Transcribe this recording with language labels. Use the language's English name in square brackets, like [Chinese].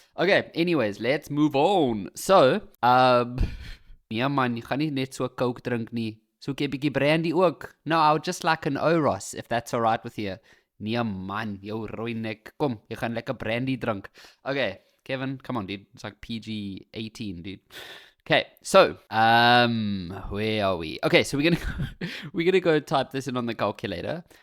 [English] Okay, anyways, let's move on. [Afrikaans] So, ja man, jy gaan nie net so Coke drink nie. Soek jy 'n bietjie brandy ook? [English] No, I would just like an Oros, if that's alright with you. [Afrikaans] Nee man, jou rooi nek. Kom, jy gaan lekker brandy drink. [English] Okay, Kevin, come on dude. It's like PG-18, dude. Okay, so where are we? Okay, so we're gonna go type this in on the calculator.